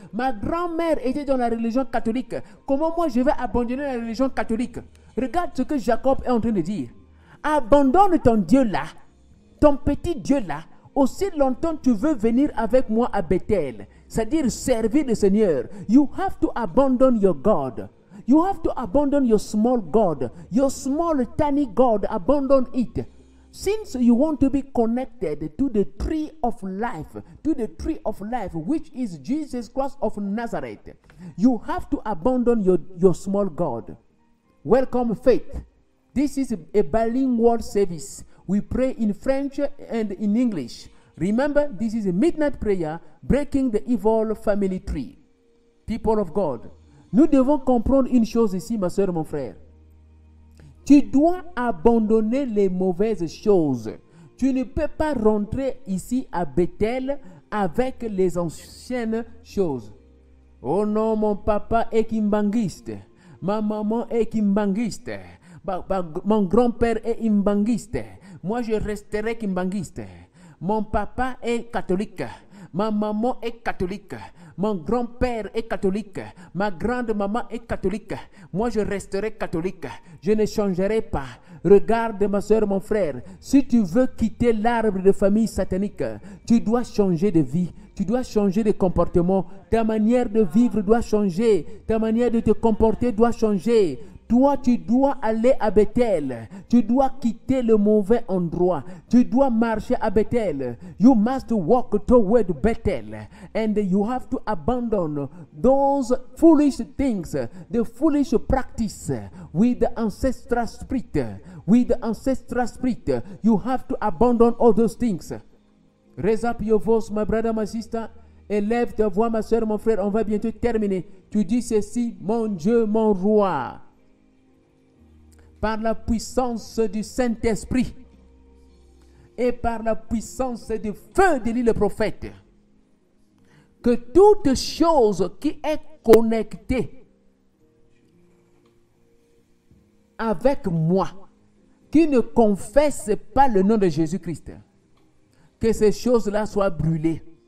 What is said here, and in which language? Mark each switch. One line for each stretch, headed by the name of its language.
French: Ma grand-mère était dans la religion catholique. Comment moi, je vais abandonner la religion catholique? Regarde ce que Jacob est en train de dire. Abandonne ton Dieu là, ton petit Dieu là. Aussi longtemps tu veux venir avec moi à Bethel, c'est-à-dire servir le Seigneur.
English: You have to abandon your God. You have to abandon your small God, your small tiny God, abandon it. Since you want to be connected to the tree of life, which is Jesus Christ of Nazareth, you have to abandon your small God. Welcome, Faith. This is a bilingual service. We pray in French and in English. Remember, this is a midnight prayer, breaking the evil family tree. People of God,
French: nous devons comprendre une chose ici, ma soeur, mon frère. Tu dois abandonner les mauvaises choses. Tu ne peux pas rentrer ici à Bethel avec les anciennes choses. Oh non, mon papa est kimbangiste. Ma maman est kimbangiste. Mon grand-père est kimbangiste. Moi, je resterai kimbangiste. Mon papa est catholique. Ma maman est catholique. Mon grand-père est catholique. Ma grande-maman est catholique. Moi, je resterai catholique. Je ne changerai pas. Regarde, ma soeur, mon frère. Si tu veux quitter l'arbre de famille satanique, tu dois changer de vie. Tu dois changer de comportement. Ta manière de vivre doit changer. Ta manière de te comporter doit changer. Toi, tu dois aller à Bethel. Tu dois quitter le mauvais endroit. Tu dois marcher à Bethel.
English: You must walk toward Bethel. And you have to abandon those foolish things, the foolish practice with the ancestral spirit. With the ancestral spirit, you have to abandon all those things. Raise up your voice, my brother, my sister.
French: Élève ta voix, ma soeur, mon frère. On va bientôt terminer. Tu dis ceci: mon Dieu, mon roi. Par la puissance du Saint-Esprit et par la puissance du feu de le prophète, que toute chose qui est connectée avec moi, qui ne confesse pas le nom de Jésus-Christ, que ces choses-là soient brûlées.